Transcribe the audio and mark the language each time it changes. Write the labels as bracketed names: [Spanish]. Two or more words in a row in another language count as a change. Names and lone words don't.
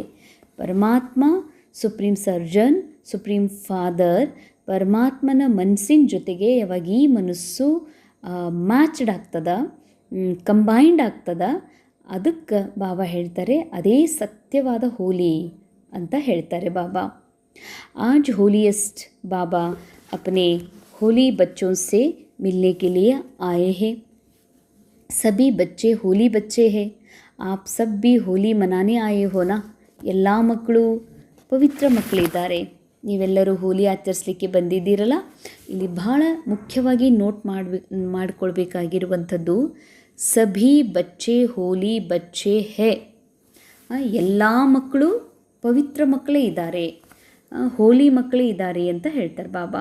[Kannada] ಪರಮಾತ್ಮ, [English] supreme surgeon, supreme father, [Kannada] ಪರಮಾತ್ಮನ ಮನಸ್ಸಿನ ಜೊತೆಗೆ ಯಾವಾಗ ಈ ಮನಸ್ಸು ಮ್ಯಾಚ್ಡ್ ಆಗ್ತದ, ಕಂಬೈಂಡ್ ಆಗ್ತದ, ಅದಕ್ಕೆ ಬಾಬಾ ಹೇಳ್ತಾರೆ ಅದೇ ಸತ್ಯವಾದ ಹೋಲಿ ಅಂತ ಹೇಳ್ತಾರೆ ಬಾಬಾ. [Hindi] आज होलीएस्ट बाबा अपने होली बच्चों से मिलने के लिए आए हैं. सभी बच्चे होली बच्चे हैं. आप सब भी होली मनाने आए हो ना. [Kannada] ಎಲ್ಲ ಮಕ್ಕಳು ಪವಿತ್ರ ಮಕ್ಕಳಿದ್ದಾರೆ. ನೀವೆಲ್ಲರೂ ಹೋಲಿ ಆಚರಿಸಲಿಕ್ಕೆ ಬಂದಿದ್ದೀರಲ್ಲ. ಇಲ್ಲಿ ಬಹಳ ಮುಖ್ಯವಾಗಿ ನೋಟ್ ಮಾಡಿಕೊಳ್ಬೇಕಾಗಿರುವಂಥದ್ದು [Hindi] सभी बच्चे होली बच्चे हैं. [Kannada] ಎಲ್ಲ ಮಕ್ಕಳು ಪವಿತ್ರ ಮಕ್ಕಳೇ ಇದ್ದಾರೆ, ಹೋಲಿ ಮಕ್ಕಳೇ ಇದ್ದಾರೆ ಅಂತ ಹೇಳ್ತಾರೆ ಬಾಬಾ.